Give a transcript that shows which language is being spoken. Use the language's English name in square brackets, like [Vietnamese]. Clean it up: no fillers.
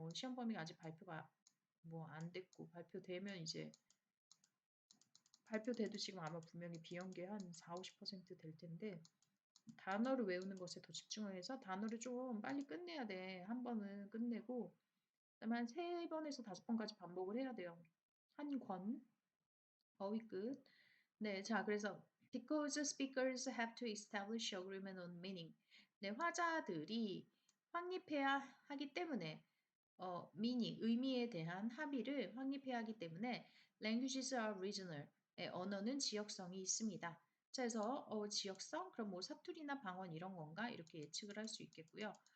[Korean] 시험 범위가 아직 발표가 뭐 안 됐고 발표되면 이제 발표돼도 지금 아마 분명히 비연계 한 4, 50%될 텐데 단어를 외우는 것에 더 집중을 해서 단어를 좀 빨리 끝내야 돼. 한 번은 끝내고 그다음에 한 3번에서 5번까지 반복을 해야 돼요. 한 권, 어휘 끝. 네, 자, 그래서 [English] because speakers have to establish agreement on meaning. [Korean] 네, 화자들이 확립해야 하기 때문에 meaning, 의미에 대한 합의를 확립해야 하기 때문에 [English] languages are regional. [Korean] 네, 언어는 지역성이 있습니다. 자, 그래서 지역성? 그럼 뭐 사투리나 방언 이런 건가? 이렇게 예측을 할 수 있겠고요.